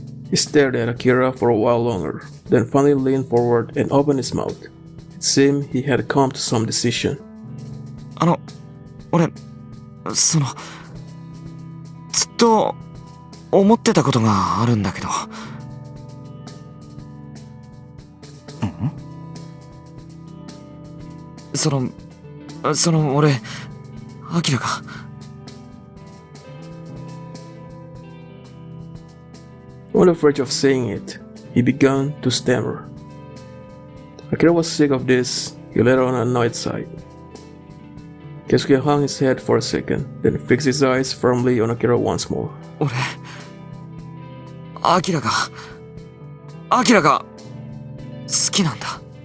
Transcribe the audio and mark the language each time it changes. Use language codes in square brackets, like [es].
[en] He stared at Akira for a while longer, then finally leaned forward and opened his mouth. It seemed he had come to some decision. [ja] 俺、ずっと思ってたことがあるんだけど。俺、アキラが。 [en] On the verge of saying it, he began to stammer. Akira was sick of this. He let out an annoyed sigh. Keisuke hung his head for a second, then fixed his eyes firmly on Akira once more. [ja] 俺、アキラが好きなんだ。